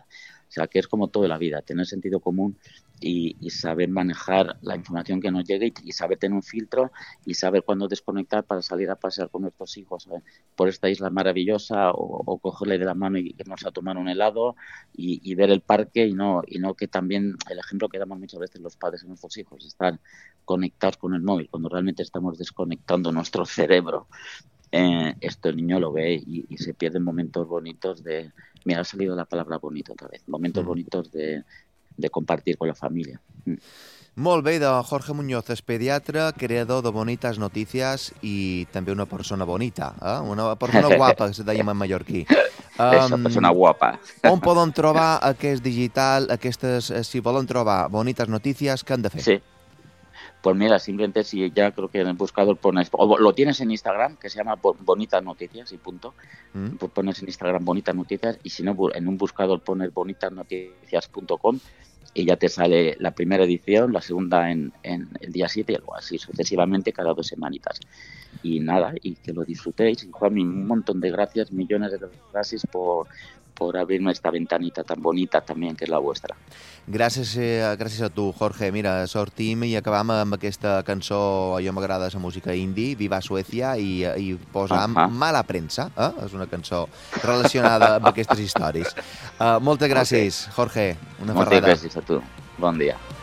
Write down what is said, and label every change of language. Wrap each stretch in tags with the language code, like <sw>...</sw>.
<es>O sea, que es como todo en la vida, tener sentido común y saber manejar la información que nos llegue y saber tener un filtro y saber cuándo desconectar para salir a pasear con nuestros hijos, ¿sabes?, por esta isla maravillosa o cogerle de la mano y irnos a tomar un helado y ver el parque y no que también el ejemplo que damos muchas veces los padres a nuestros hijos, estar conectados con el móvil cuando realmente estamos desconectando nuestro cerebro. Esto el niño lo ve y se pierden momentos bonitos de... Mira, ha salido la palabra bonito otra vez. Momentos bonitos de compartir con la familia.</es> <ca>Molt bé, Jorge Muñoz és pediatre, creador de Bonitas Noticias i també una persona bonita, eh? Una persona guapa, que se deia en mallorquí. Persona guapa. On poden trobar aquest digital, aquestes, si volen trobar Bonitas Noticias, què han de fer? Sí.</ca> <es>Pues mira, simplemente si ya creo que en el buscador pones, o lo tienes en Instagram, que se llama Bonitas Noticias y punto, pues pones en Instagram Bonitas Noticias, y si no, en un buscador pones bonitasnoticias.com y ya te sale la primera edición, la segunda en el día 7 y algo así sucesivamente cada dos semanitas. Y nada, y que lo disfrutéis. Juan, un montón de gracias, millones de gracias por abrirme esta ventanita tan bonita también,</es> <ca>que és la vostra. Gràcies a tu, Jorge. Mira, sortim i acabam amb aquesta cançó, a mi m'agrada la música indie, Viva Suècia, i posam Mala Premsa, eh? És una cançó relacionada amb aquestes històries. Moltes gràcies, okay. Jorge. Una moltes ferrada. Gràcies a tu. Bon dia.</ca>